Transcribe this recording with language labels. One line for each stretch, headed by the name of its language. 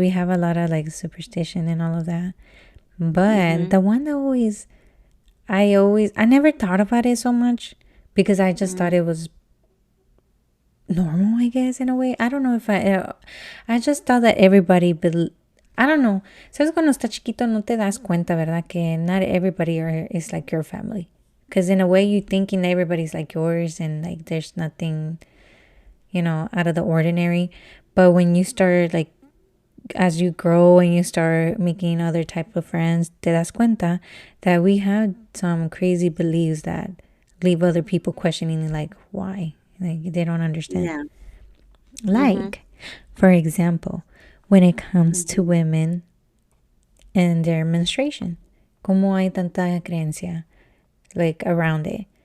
English: we have a lot of like superstition and all of that. But the one that I never thought about it so much because I just thought it was normal, I guess, in a way. I don't know if I just thought that everybody, I don't know.
Spanish: Sabes cuando estás chiquito no te das cuenta, ¿verdad?
English: Que not everybody is like your family. Because in a way you thinking everybody's like yours and like there's nothing, you know, out of the ordinary. But when you start like, as you grow and you start making other type of friends,
Spanish: te das cuenta
English: that we have some crazy beliefs that leave other people questioning like why. Like they don't understand. Yeah. Like, for example, when it comes to women, and their menstruation.
Spanish: ¿Cómo hay tanta creencia
English: like around it?